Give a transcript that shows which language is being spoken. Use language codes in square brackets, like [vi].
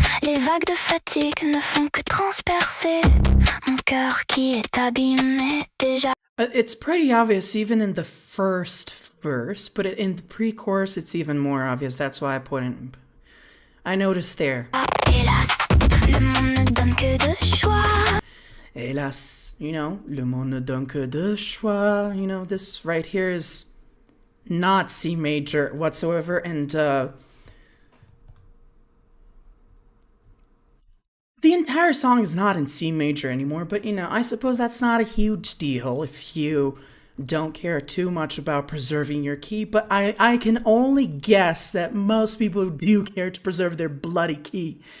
[fr] Les vagues de fatigue ne font que transpercer mon cœur qui est abîmé déjà. [en] It's pretty obvious even in the first verse, but in the pre-chorus it's even more obvious. That's why I put in. I noticed there. [fr] Hélas, le monde ne donne que deux choix. Hélas, [en] you know, [fr] le monde ne donne que deux choix. [en] You know, this right here is not C major whatsoever, and the entire song is not in C major anymore, but you know, I suppose that's not a huge deal if you don't care too much about preserving your key, but I can only guess that most people do care to preserve their bloody key.